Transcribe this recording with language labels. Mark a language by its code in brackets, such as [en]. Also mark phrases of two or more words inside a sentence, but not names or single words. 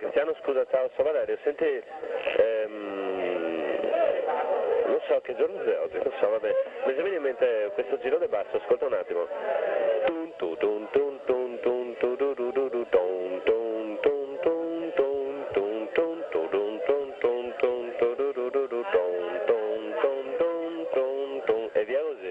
[it] Milano, scusa, ciao, sono Valerio, senti, non so che giorno è oggi, non so, vabbè, mi viene in mente questo girone basso, ascolta un attimo. Tun tu tun tun tun tun tu du du du du tun tun tun tun tun tun tun tu dun tun tun tun tu du du du du tun tun tun tun tun tun e via così.